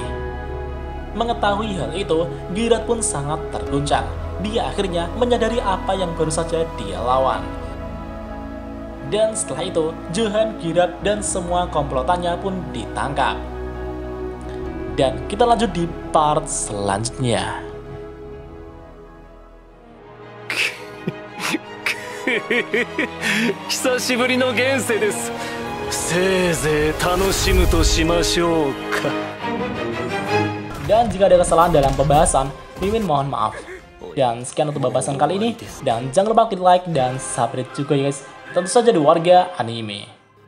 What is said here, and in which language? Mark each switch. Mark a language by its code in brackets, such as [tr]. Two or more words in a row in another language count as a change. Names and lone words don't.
[id] Mengetahui hal itu, Gerard pun sangat terguncang. Dia akhirnya menyadari apa yang baru saja dia lawan. Dan setelah itu, Johan, Gerard, dan semua komplotannya pun ditangkap. Dan kita lanjut di part selanjutnya. [ja] 久しぶりの現世です。せいぜい楽しむとしましょうか。 [id] Dan jika ada kesalahan dalam pembahasan, Mimin mohon maaf. Dan sekian untuk pembahasan kali ini. Dan jangan lupa klik like dan subscribe juga ya guys. Tentu saja di Warga Anime.